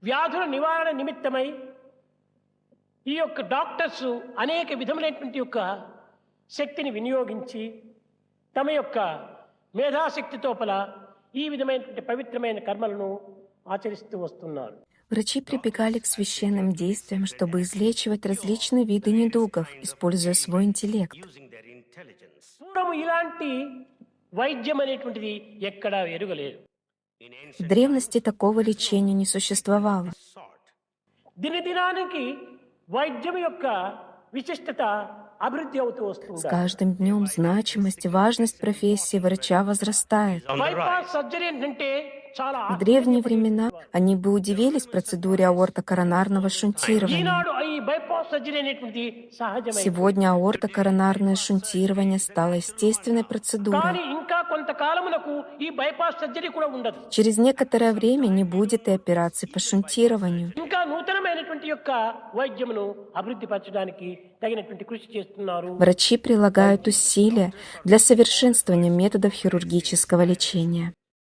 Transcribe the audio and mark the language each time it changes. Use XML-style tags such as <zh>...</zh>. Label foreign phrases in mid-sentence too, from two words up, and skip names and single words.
<te>వ్యాధుల నివారణ నిమిత్తమై ఈ యొక్క డాక్టర్స్ అనేక విధములైనటువంటి యొక్క శక్తిని వినియోగించి తమ యొక్క మేధాశక్తితో ఈ విధమైనటువంటి పవిత్రమైన కర్మలను ఆచరిస్తూ వస్తున్నారు.</te> <ru>Врачи прибегали к священным действиям, чтобы излечивать различные виды недугов, используя свой интеллект.</ru> <te>పూర్వము ఇలాంటి వైద్యం అనేటువంటిది ఎక్కడా ఎరుగలేదు.</te> <ru>В древности такого лечения не существовало.</ru> <te>దినదినానికి వైద్యం యొక్క విశిష్టత అభివృద్ధి అవుతూ</te> <ru>С</ru> <te>వస్తుంది.</te> <ru>каждым днем значимость и важность профессии врача возрастает.</ru> <en>bypass surgery</en> <te>అంటే చాలా</te> <ru>В древние времена они бы удивились процедуре аортокоронарного шунтирования.</ru> <te>ఈనాడు ఈ</te> <en>bypass surgery</en> <te>అనేటువంటిది సహజమైనది.</te> <ru>Сегодня аортокоронарное шунтирование стало естественной</ru> <te>కానీ</te> <ru>процедурой.</ru> <te>ఇంకా కొంతకాలమునకు ఈ</te> <en>bypass surgery</en> <te>కూడా ఉండదు.</te> <ru>Через некоторое время не будет и операций по шунтированию.</ru> <te>ఇంకా నూతనమైనటువంటి యొక్క వైద్యమును అభివృద్ధి పరచడానికి తగినటువంటి కృషి చేస్తున్నారు.</te> <ru>Врачи прилагают усилия для совершенствования методов хирургического лечения.</ru>